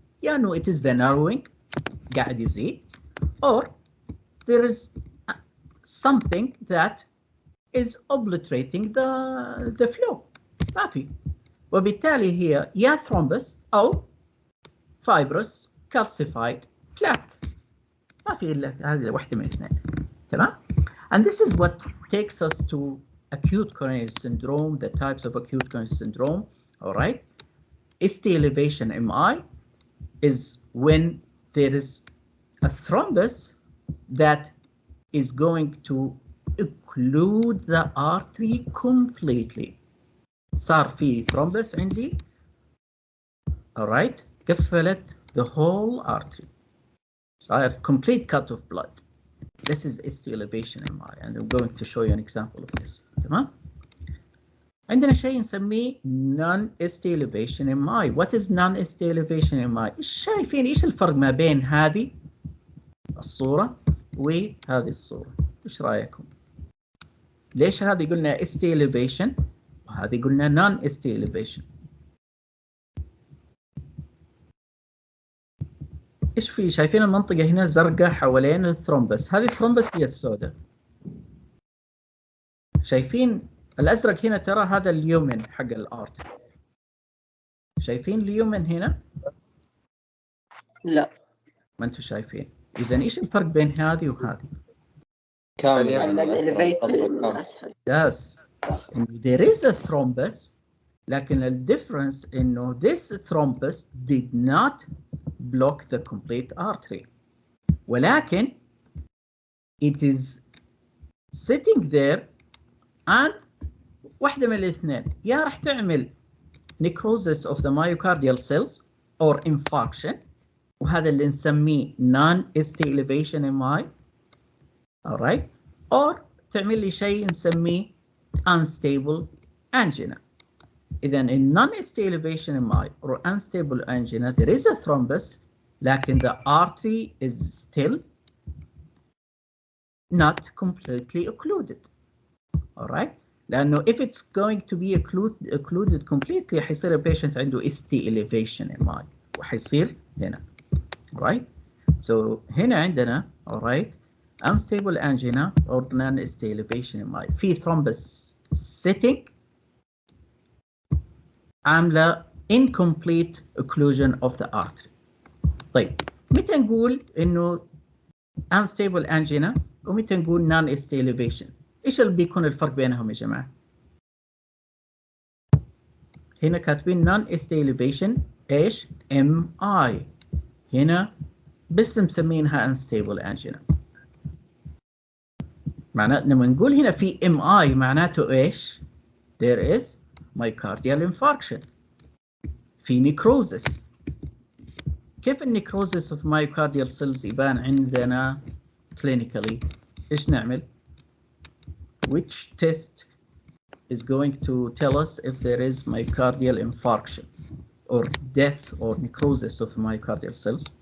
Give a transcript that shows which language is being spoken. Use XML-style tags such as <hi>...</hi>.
<ar>يا إنه</ar> <en>it is the narrowing</en> <ar>قاعد يزيد</ar> <en>or there is something that is obliterating the flow.</en> <ar>ما في. وبالتالي هي يا thrombus أو fibrous calcified plaque. ما في إلا هذه واحدة من الاثنين. تمام.</ar> <en>And this is what takes us to acute coronary syndrome, the types of acute coronary syndrome. All right. ST elevation MI is when there is a thrombus that is going to occlude the artery completely.</en> <ar>صار في thrombus عندي.</ar> <en>All right.</en> <ar>قفلت</ar> <en>the whole artery.</en> <ar>صار</ar> <en>complete cut of blood. This is ST elevation MI and I'm going to show you an example of this.</en> <ar>تمام؟ عندنا شيء نسميه non-ST elevation MI.</ar> <en>What is non-ST elevation MI?</en> <ar>شايفين ايش الفرق ما بين هذه الصورة وهذه الصورة؟ ايش رأيكم؟ ليش هذه قلنا ST elevation وهذه قلنا non-ST elevation؟ ايش في؟ شايفين المنطقة هنا زرقاء حوالين الثرومبس. هذه الثرومبس هي السوداء. شايفين الازرق هنا؟ ترى هذا اليومن حق الارت. شايفين اليومن هنا؟ لا ما انتم شايفين. اذا ايش الفرق بين هذه وهذه؟ كامل الاليفيتر اسهل.</ar> <en>Yes. There is a thrombus</en> <ar>لكن الديفرنس انه</ar> <en>this thrombus did not block the complete artery</en> <ar>ولكن</ar> <en>it is sitting there and</en> <ar>واحدة من الاثنين يا راح تعمل</ar> <en>necrosis of the myocardial cells or infarction</en> <ar>وهذا اللي نسميه</ar> <en>non-ST elevation MI. alright, or</en> <ar>تعمل لي شيء نسميه unstable angina.</ar> <en>إذا in non-ST elevation MI or unstable angina there is a thrombus</en> <ar>لكن</ar> <en>the artery is still not completely occluded. All right. لأنه if it's going to be occluded completely</en> <ar>حيصير البيشنت عنده</ar> <en>ST elevation MI</en> <ar>وحيصير هنا.</ar> <en>Right. So</en> <ar>هنا عندنا</ar> <en>all right unstable angina or non-ST elevation MI في thrombus sitting</en> <ar>عاملة</ar> <en>incomplete occlusion of the artery.</en> <ar>طيب متى نقول إنه unstable angina ومتى نقول non-ST elevation؟ إيش اللي بيكون الفرق بينهم يا جماعة؟ هنا كاتبين non-ST elevation إيش؟ MI. هنا بس مسمينها unstable angina. معناته لما نقول هنا في MI معناته إيش؟</ar> <en>There is myocardial infarction. في necrosis.</en> <ar>كيف النيكروزيس</ar> <en>of myocardial cells</en> <ar>يبان عندنا</ar> <en>clinically؟</en> <ar>إيش نعمل؟</ar> <en>Which test is going to tell us if there is myocardial infarction or death or necrosis of myocardial cells?</en>